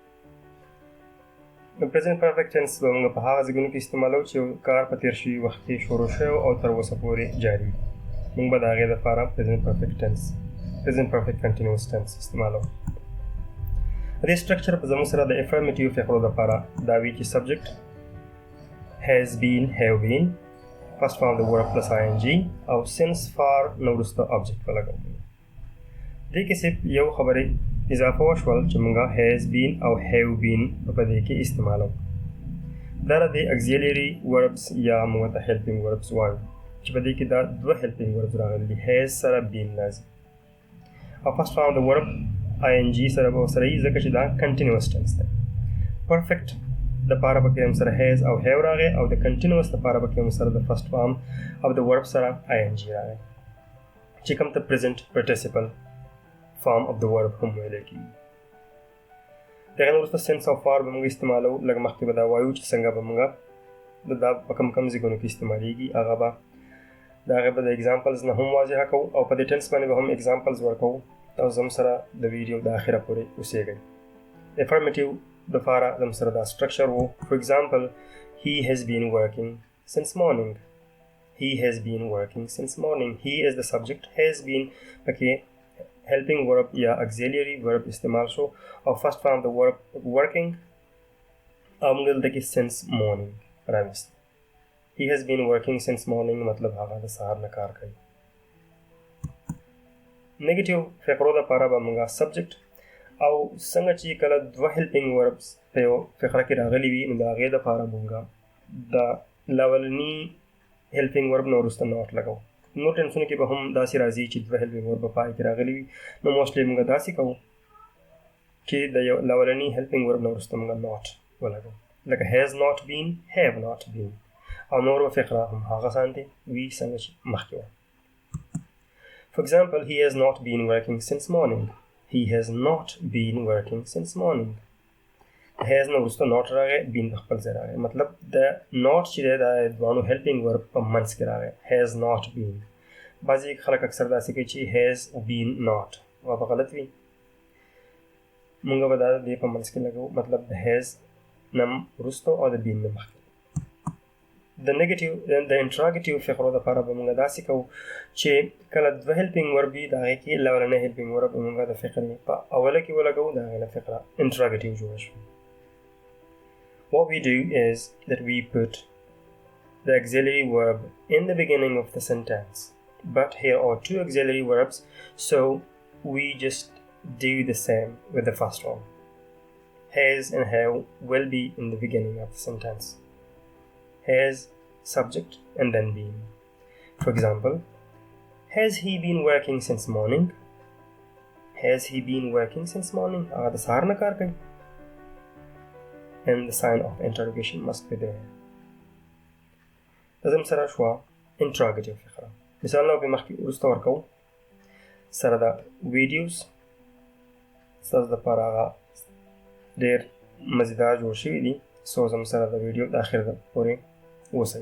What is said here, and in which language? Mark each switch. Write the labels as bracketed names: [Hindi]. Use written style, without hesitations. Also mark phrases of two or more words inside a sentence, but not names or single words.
[Pashto] د [English] present perfect tense [Pashto] به موږ په هغه ځایونو کې استعمالو چې کار په تیر شوي وخت کې شروع شوی او تر اوسه پورې جاري وي. موږ به د هغې لپاره [English] present perfect tense present perfect continuous tense [Pashto] استعمالو. د دې سټرکچر په زموږ سره د افرمیټیو فقرو لپاره دا وي چې سبجیکټ [English] has been, have been, first form [Pashto] د [English] verb plus ing [Pashto] او [English] since far [Pashto] نه وروسته object ولګوو. دې کې صرف یو خبرې اضافه وشول چې موږ [English] has been [Pashto] او [English] have been [Pashto] په دې کې استعمالو. دا د [English] auxiliary verbs [Pashto] یا موږ ته [English] helping verbs [Pashto] وایو چې په دې کې دا دوه [English] helping verbs [Pashto] راغلي دي، has سره been لازم او [English] first form [Pashto] د [English] verb ing [Pashto] سره به ورسره وي ځکه چې دا [English] continuous tense [Pashto] دی. perfect دپاره پکې هم سره has او have راغی او د continuous دپاره پکې هم سره د [English] first form [Pashto] او د verb سره ing راغی چې کوم ته [English] present participle form of the verb [Pashto] هم ویلی کېږي. دغه نه وروسته since او far به موږ استعمالو. لږ مخکې به دا وایو چې څنګه به موږ دا په کوم ځایونو کې استعمالیږي. هغه به د هغې به د اګزامپلز نه هم واضحه کوو او په دې ټنس باندې به هم اګزامپلز ورکوو. تاسو زموږ سره د ویډیو د آخره پورې اوسېږئ. افرمیټیو دپاره زموږ سره دا سټرکچر و. [English] for example he has been working since morning. he has been working since morning. he is the subject, has been پکې helping verb یا auxiliary verb [Pashto] استعمال شو او [English] first form د verb working [Pashto] او موږ دلته کې [English] since morning راوست. he has been working since morning [Pashto] مطلب هغه د سهار نه کار کوي. نیگیټیو فقرو دپاره به موږ سبجیکټ او څنګه چې کله دوه [English] helping verbs [Pashto] په یو فقره کې راغلي وي نو د هغې دپاره موږ د لاولني [English] helping verb [Pashto] نه وروسته نوټ لګوو. نور ټنسونو کې به هم داسې راځي چې دوه [English] helping verb [Pashto] په پای کې راغلي وي نو موسټلی موږ داسې کوو چې د یو لاولني [English] helping verb [Pashto] نه وروسته موږ نوټ ولګوو، لکه [English] has not been, have not been [Pashto] او نور فقره هم هغه شانتې وي څنګه چې مخکې وه. [English] For example, he has not been working since morning. He has not been working since morning. [Pashto] has نه وروسته نوټ راغی، been په خپل ځای راغی. مطلب د نوټ چې دی دا دوانو [English] helping verb [Pashto] په منځ کې راغی. [English] has not been. [Pashto] بعضې خلک اکثر داسې کوي چې [English] has been not [Pashto] او به غلط وي. موږ به دا دې په منځ کې لګوو، مطلب د has نه وروسته او د been نه مخکې. د انټراګیټیو فقرو دپاره به موږ داسې کوو چې کله دوه [English] helping verb [Pashto] وي د هغې کې لومړنی [English] helping verb [Pashto] به موږ د فقرې په اوله کې ولګوو، د هغې نه فقره انټراګیټیو جوړه شوه. [English] What we do is that we put the auxiliary verb in the beginning of the sentence, but here are two auxiliary verbs, so we just do the same with the first one. Has and have will be in the beginning of the sentence. Has subject and then been. For example, has he been working since morning? Has he been working since morning? [Pashto] د سهار نه کار کوي. [English] And the sign of interrogation must be there. [Pashto] لازم سره شوه interrogative فقره. مثالونه به مخکې وروسته ورکوو. سره د ویډیوز ستاسو دپاره هغه ډېر مزیدار جوړ شوي دي، سو زموږ سره د ویډیو د آخر پورې اوسئ.